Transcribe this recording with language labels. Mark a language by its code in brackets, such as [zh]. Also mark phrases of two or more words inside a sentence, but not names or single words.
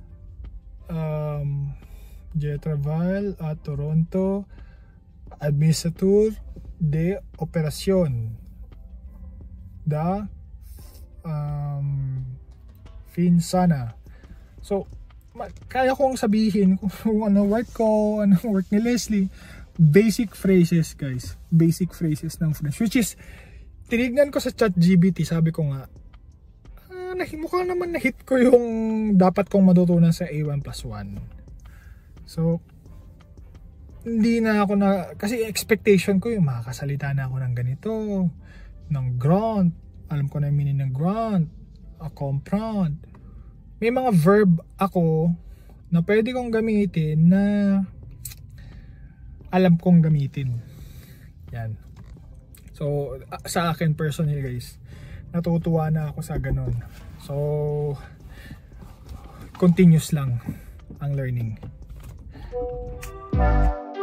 [fr] à Toronto, administrateur de opération da Finsana. [tl] So kaya kong sabihin kung ano work ko, ano work ni Leslie. [en] Basic phrases guys, basic phrases ng French, which is [tl] tinignan ko sa [en] ChatGPT. [tl] Sabi ko nga mukha naman na-hit ko yung dapat kong matutunan sa A1+1. So hindi na ako kasi expectation ko yung makakasalita na ako ng ganito, ng grand, alam ko na yung meaning ng grand, comprendre. May mga verb ako na pwede kong gamitin na alam kong gamitin. Yan. So sa akin [en] personally guys, [tl] natutuwa na ako sa ganun. So continuous lang ang learning.